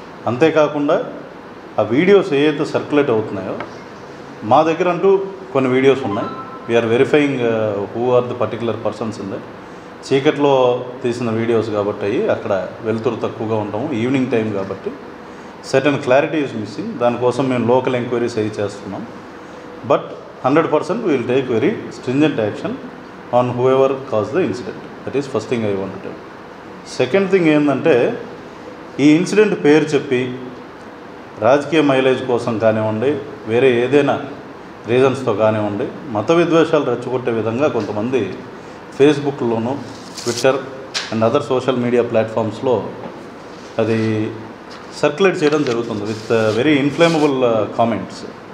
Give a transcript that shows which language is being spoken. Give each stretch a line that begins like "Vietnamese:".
Telugu: అంతేకాకుండా ఆ వీడియోస్ ఏవైతే సర్క్యులేట్ అవుతున్నాయో మా దగ్గర అంటూ కొన్ని వీడియోస్ ఉన్నాయి.
English: We're verifying who are the particular persons in that.
Telugu: చీకట్లో తీసిన వీడియోస్ కాబట్టి అక్కడ వెలుతురు తక్కువగా ఉంటాము, ఈవినింగ్ టైం కాబట్టి
English: Certain clarity is missing.
Telugu: దానికోసం మేము లోకల్ ఎంక్వైరీస్ అవి చేస్తున్నాం.
English: But 100% we will take very stringent action on whoever caused the incident. That is first thing I want to tell.
Telugu: Second thing ఏంటంటే ఈ ఇన్సిడెంట్ పేరు చెప్పి రాజకీయ మైలేజ్ కోసం కానివ్వండి, వేరే ఏదైనా రీజన్స్తో కానివ్వండి, మత విద్వేషాలు రెచ్చగొట్టే విధంగా కొంతమంది ఫేస్బుక్లోను, Twitter and other social media ప్లాట్ఫామ్స్లో అది సర్క్యులేట్ చేయడం జరుగుతుంది
English: With very inflammable comments.